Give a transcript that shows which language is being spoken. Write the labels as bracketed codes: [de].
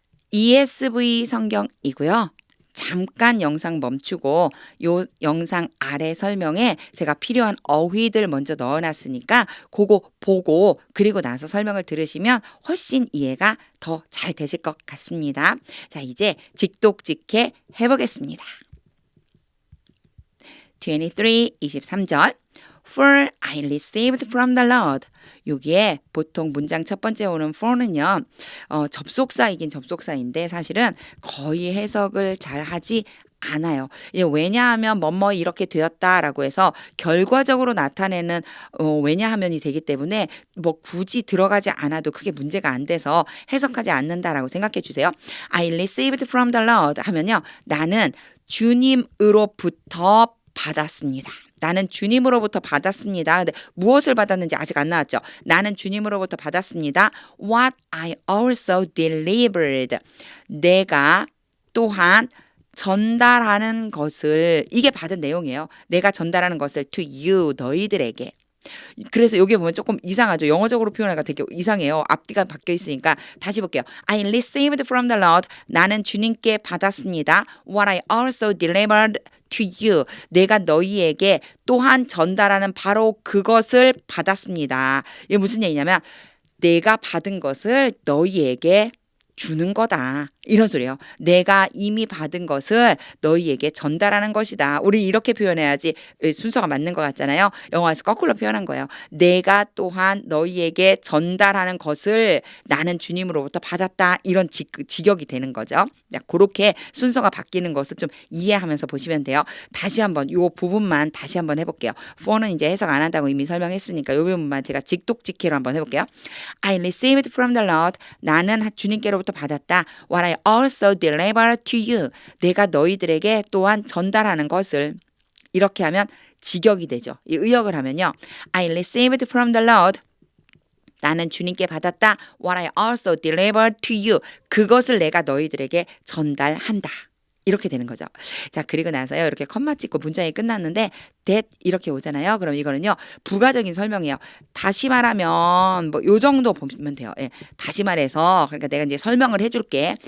[ko] ESV 성경이고요. 잠깐 영상 멈추고 요 영상 아래 설명에 제가 필요한 어휘들 먼저 넣어놨으니까 그거 보고 그리고 나서 설명을 들으시면 훨씬 이해가 더 잘 되실 것 같습니다. 자, 이제 직독직해 해보겠습니다. [en] 23절 For I received from the Lord. [ko] 여기에 보통 문장 첫 번째 오는 for는요. 접속사이긴 접속사인데 사실은 거의 해석을 잘 하지 않아요. 왜냐하면 뭐뭐 이렇게 되었다라고 해서 결과적으로 나타내는 왜냐하면이 되기 때문에 뭐 굳이 들어가지 않아도 크게 문제가 안 돼서 해석하지 않는다라고 생각해 주세요. [en] I received from the Lord 하면요. [ko] 나는 주님으로부터 받았습니다. 나는 주님으로부터 받았습니다. 근데 무엇을 받았는지 아직 안 나왔죠. 나는 주님으로부터 받았습니다. [en] What I also delivered. [ko] 내가 또한 전달하는 것을 이게 받은 내용이에요. 내가 전달하는 것을 [en] to you [ko] 너희들에게. 그래서 여기 보면 조금 이상하죠. 영어적으로 표현하기가 되게 이상해요. 앞뒤가 바뀌어 있으니까 다시 볼게요. [en] I received from the Lord. [ko] 나는 주님께 받았습니다. [en] What I also delivered to you. [ko] 내가 너희에게 또한 전달하는 바로 그것을 받았습니다. 이게 무슨 얘기냐면 내가 받은 것을 너희에게 주는 거다. 이런 소리예요. 내가 이미 받은 것을 너희에게 전달하는 것이다. 우리 이렇게 표현해야지 순서가 맞는 것 같잖아요. 영어에서 거꾸로 표현한 거예요. 내가 또한 너희에게 전달하는 것을 나는 주님으로부터 받았다. 이런 직역이 되는 거죠. 그렇게 순서가 바뀌는 것을 좀 이해하면서 보시면 돼요. 다시 한번 이 부분만 다시 한번 해볼게요. for는 이제 해석 안 한다고 이미 설명했으니까 이 부분만 제가 직독직해로 한번 해볼게요. [en] I received from the Lord. [ko] 나는 주님께로부터 받았다. [en] What I also delivered to you. [ko] 내가 너희들에게 또한 전달하는 것을 이렇게 하면 직역이 되죠. 이 의역을 하면요. [en] I received from the Lord. [ko] 나는 주님께 받았다. [en] What I also delivered to you. [ko] 그것을 내가 너희들에게 전달한다. 이렇게 되는 거죠. 자, 그리고 나서요. 이렇게 컴마 찍고 문장이 끝났는데 that 이렇게 오잖아요. 그럼 이거는요. 부가적인 설명이에요. 다시 말하면 뭐 요 정도 보면 돼요. 예. 다시 말해서 그러니까 내가 이제 설명을 해줄게.